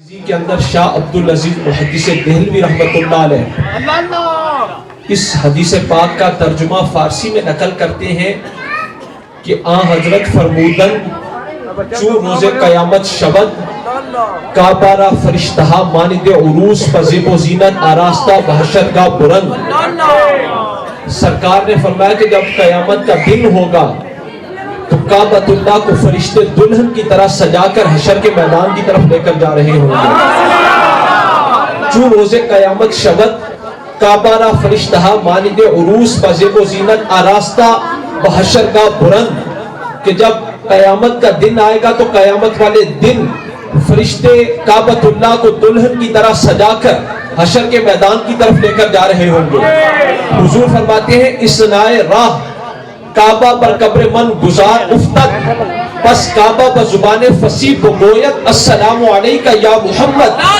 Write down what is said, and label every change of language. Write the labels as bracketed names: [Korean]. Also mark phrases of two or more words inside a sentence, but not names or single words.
[Urdu] کے اندر شاہ عبدالعزیز محدث دہلوی رحمۃ اللہ علیہ اس حدیث پاک کا ترجمہ فارسی میں نقل کرتے ہیں کہ [Persian] آن حضرت فرمودن چو روز قیامت شود کعبہ را فرشتہا ماند عروس پزیب و زینت آراستہ بحشر کا برند۔ [Urdu] سرکار نے فرمایا کہ جب قیامت کا دن ہوگا تو کعبۃ اللہ کو فرشتے دلہن کی طرح سجا کر حشر کے میدان کی طرف لے کر جا رہے ہوں گے۔ [Persian] چو روز قیامت شود کعبہ را فرشتہا ماند عروس پزیب و زینت آراستہ بحشر کا برند، [Urdu] کہ جب قیامت کا دن آئے گا تو قیامت والے دن فرشتے کعبۃ اللہ کو دلہن کی طرح سجا کر حشر کے میدان کی طرف لے کر جا رہے ہوں گے۔ حضور فرماتے ہیں [Persian] اسنائے راہ کعبہ پر قبر من گزار افتد، پس کعبہ بزبان فصیح بگوید [Arabic] السلام علیکہ یا محمد۔